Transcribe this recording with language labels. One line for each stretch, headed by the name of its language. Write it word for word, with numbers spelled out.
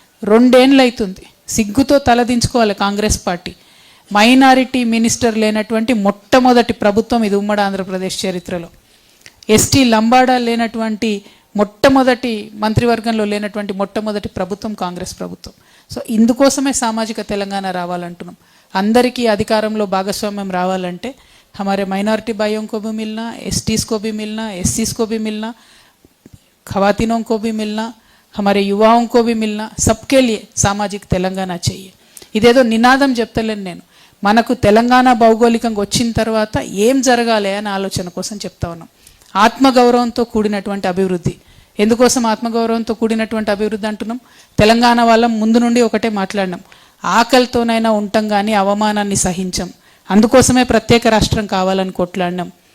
Telugu: రెండేళ్ళు అవుతుంది, సిగ్గుతో తలదించుకోవాలి కాంగ్రెస్ పార్టీ. మైనారిటీ మినిస్టర్ లేనటువంటి మొట్టమొదటి ప్రభుత్వం ఇది ఉమ్మడి ఆంధ్రప్రదేశ్ చరిత్రలో. ఎస్టీ లంబాడా లేనటువంటి మొట్టమొదటి మంత్రివర్గంలో లేనటువంటి మొట్టమొదటి ప్రభుత్వం కాంగ్రెస్ ప్రభుత్వం. సో ఇందుకోసమే సామాజిక తెలంగాణ రావాలంటున్నాం. అందరికీ అధికారంలో భాగస్వామ్యం రావాలంటే
Hindi: हमारे माइनॉरिटी भाइयों को भी मिलना, एसटीज़ को भी मिलना, एससीज़ को भी मिलना, खवातीनों को भी मिलना, हमारे युवाओं को भी मिलना, सबके लिए
Telugu: సామాజిక తెలంగాణ
Hindi: चाहिए.
Telugu: ఇదేదో నినాదం చెప్తలేను నేను, మనకు తెలంగాణ భౌగోళికంగా వచ్చిన తర్వాత ఏం జరగాలి అనే ఆలోచన కోసం చెప్తా ఉన్నాం. ఆత్మగౌరవంతో కూడినటువంటి అభివృద్ధి. ఎందుకోసం ఆత్మగౌరవంతో కూడినటువంటి అభివృద్ధి అంటున్నాం? తెలంగాణ వాళ్ళం ముందు నుండి ఒకటే మాట్లాడినాం, ఆకలితోనైనా ఉంటాం కానీ అవమానాన్ని సహించాం, అందుకోసమే ప్రత్యేక రాష్ట్రం కావాలని కొట్లాడినాం.